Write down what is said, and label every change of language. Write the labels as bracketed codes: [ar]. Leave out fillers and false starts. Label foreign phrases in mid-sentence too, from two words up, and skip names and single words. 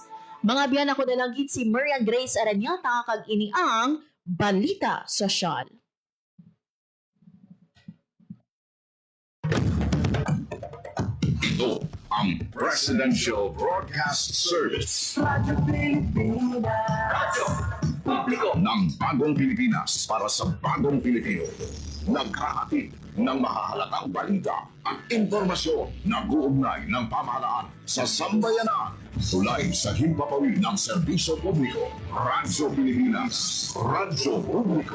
[hil] Mga biyan ako dalagit si Marian Grace Aranyata kag ini ang Balita Sosyal. [tl] Ito ang Presidential Broadcast Service. Radyo Pilipinas. Radyo Publiko ng Bagong Pilipinas para sa Bagong Pilipino. Naghahatid ng mahahalatang balita at impormasyon na guugnay ng pamahalaan sa sambayanan. Tulay sa himpapawid ng serbisyo publiko. Radyo Pilipinas. Radyo Publiko.